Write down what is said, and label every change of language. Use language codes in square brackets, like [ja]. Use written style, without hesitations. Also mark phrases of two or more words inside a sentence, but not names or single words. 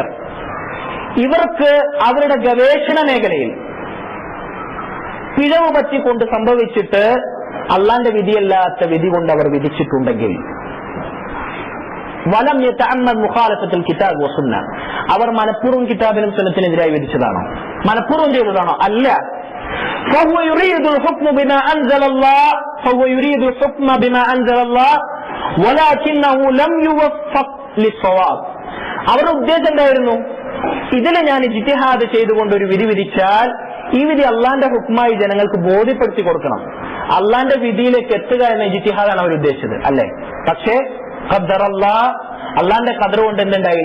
[ml] ഇവർക്ക് അവരുടെ ഗവേഷണ മേഖലയിൽ പിഴവ് പറ്റിക്കൊണ്ട് സംഭവിച്ചിട്ട് അള്ളാന്റെ വിധിയല്ലാത്ത വിധി കൊണ്ട് അവർ വിധിച്ചിട്ടുണ്ടെങ്കിൽ [ar] ولم يتعمد مخالفة الكتاب والسنة, [ml] അവർ മനഃപൂർവ്വം കിതാബിനും സുന്നത്തിനെതിരായി വിധിച്ചതാണോ? മനഃപൂർവ്വം ചെയ്തതാണോ? അല്ല. [ar] فهو يريد الحكم بما أنزل الله، فهو يريد الحكم بما أنزل الله ولكنه لم يوفق للصواب. [ml] അവരുടെ ഉദ്ദേശം എന്തായിരുന്നു? ഇതിനെ ഞാൻ ഇജ്തിഹാദ് ചെയ്തുകൊണ്ട് ഒരു വിധി വിധിച്ചാൽ ഈ വിധി അള്ളാന്റെ ഹുക്മായി ജനങ്ങൾക്ക് ബോധ്യപ്പെടുത്തി കൊടുക്കണം, അള്ളാന്റെ വിധിയിലേക്ക് എത്തുക എന്ന ഇജ്തിഹാദാണ് അവർ ഉദ്ദേശിച്ചത്, അല്ലെ? പക്ഷേ ഖദ്ദറല്ലാഹ്, അള്ളാന്റെ ഖദർ കൊണ്ട് എന്തുണ്ടായില്ല?